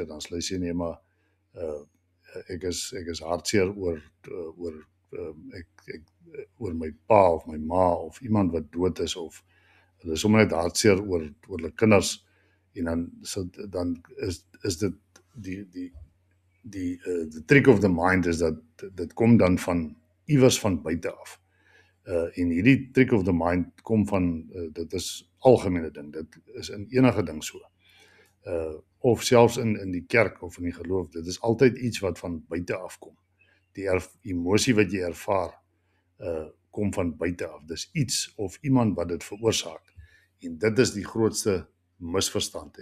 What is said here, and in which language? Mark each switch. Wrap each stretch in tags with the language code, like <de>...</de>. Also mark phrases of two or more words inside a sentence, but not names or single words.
<af>Dan sal hy sê nee, maar ek is hartseer oor my pa of my ma of iemand wat dood is, of hulle is sommer net hartseer oor hulle kinders. En dan is dit die</af> <en>trick of the mind</en> <af>is dat dit kom dan van iewers van buite af. En hierdie</af> <en>trick of the mind</en> <af>kom van dit is algemene ding. Dit is in enige ding so. Of selfs in die kerk of in die geloof. Dit is altyd iets wat van buite af kom. Die emosie wat jy ervaar kom van buite af. Dis iets of iemand wat dit veroorsaak. En dit is die grootste misverstand.</af>